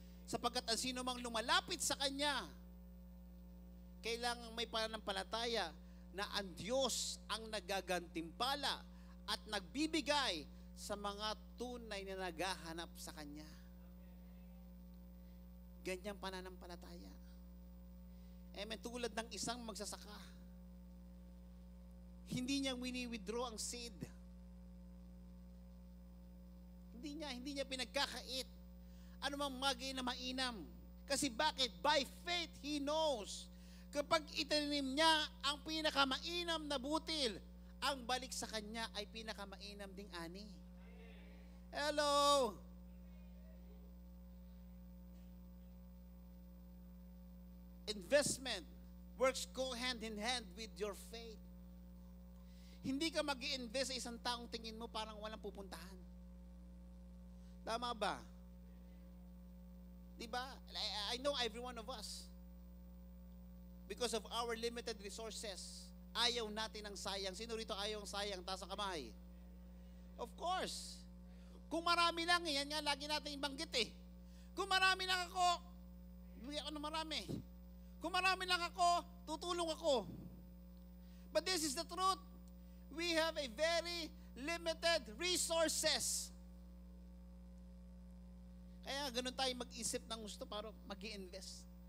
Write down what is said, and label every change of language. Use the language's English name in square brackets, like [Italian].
[Filipino] Sapagkat ang sino mang lumalapit sa Kanya, kailangang may pananampalataya na ang Diyos ang nagagantimpala at nagbibigay sa mga tunay na naghahanap sa Kanya. Ganyang pananampalataya. Amen. Tulad ng isang magsasaka. Hindi niya wini-withdraw ang seed. Hindi niya pinagkakait. Ano mang magay na mainam. Kasi bakit? [English] By faith, he knows. [Filipino] Kapag itanim niya ang pinakamainam na butil, ang balik sa kanya ay pinakamainam ding ani. [English] Hello! Investment works go hand in hand with your faith. [Filipino] Hindi ka mag-i-invest sa isang taong tingin mo parang walang pupuntahan. Tama ba? Diba? [English] I know every one of us. Because of our limited resources, [Filipino] ayaw natin ng sayang. Sino rito ayaw ng sayang? Taas ang kamay. [English] Of course. [Filipino] Kung marami lang, yan nga lagi natin ibanggit eh. Kung marami lang ako, bigyan ako ng marami. Kung marami lang ako, tutulong ako. [English] But this is the truth. We have a very limited resources. [Filipino] Kaya ganun tayo mag-isip ng gusto para mag-i-invest.